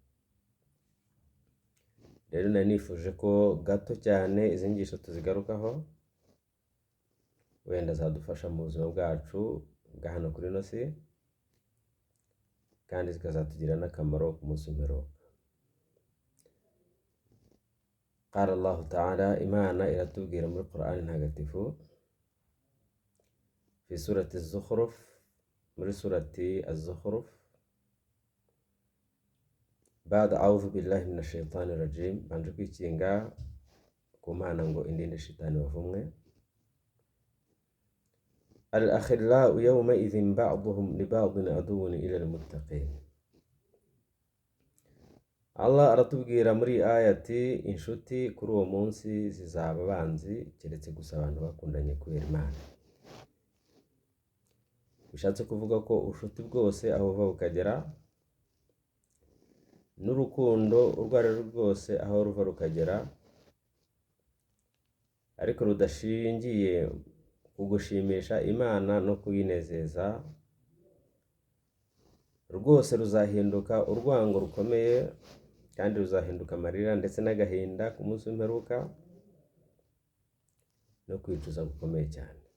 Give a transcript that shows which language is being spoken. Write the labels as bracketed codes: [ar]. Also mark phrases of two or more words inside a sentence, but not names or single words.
[rw] Rero nari nifuje ko gato cyane izi nyigisho tuzigarukaho, wenda zadufasha mu buzima bwacu bwa hano kuri ino si kandi zikazatugirira n'akamaro ku munsi w'imperuka. [ar] قال الله تعالى, [rw] Imana iratubwira muri Qur'ani ntagatifu [ar] في سورة الزخرف, [rw] muri [ar] سورة الزخرف, بعد أعوذ بالله من الشيطان الرجيم, [rw] banje kwikinga ku Mana ngo indinde shitani wavumwe. [ar] الأخلاء يومئذ بعضهم لبعض عدو إلا المتقين. [rw] Allah aratubwira muri ayati, inshuti kuri uwo munsi zizaba abanzi keretse gusa abantu bakundanye kubera Imana. Bishatse kuvuga ko ubushuti bwose aho buva bukagera, n'urukundo urwo ari rwo rwose aho ruva rukagera, ariko rudashingiye ku gushimisha Imana no kuyinezeza, rwose ruzahinduka urwango rukomeye kandi ruzahinduka amarira ndetse n'agahinda ku munsi w'imperuka no kwicuza gukomeye cyane.